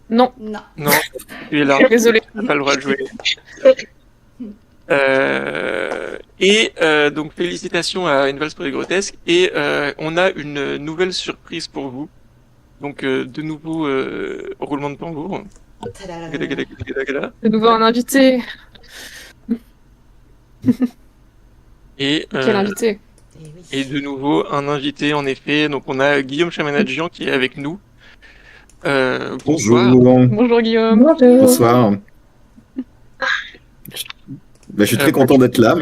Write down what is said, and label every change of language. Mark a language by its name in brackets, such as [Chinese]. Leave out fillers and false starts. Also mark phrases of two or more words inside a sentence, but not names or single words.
[French] Non, tu es là. Désolé. Tu n'as pas le droit de jouer. Donc félicitations à Une valse pour les grotesques et on a une nouvelle surprise pour vous. Donc de nouveau roulement de tambour. Tadadam. Gada, gada, gada, gada, gada. De nouveau un invité. Et, Quel invité? Eh oui. et de nouveau un invité en effet. Donc on a Guillaume Chamanadjian qui est avec nous. Bonsoir. Bonjour. Bonjour Guillaume. Bonsoir. Je suis très content d'être là.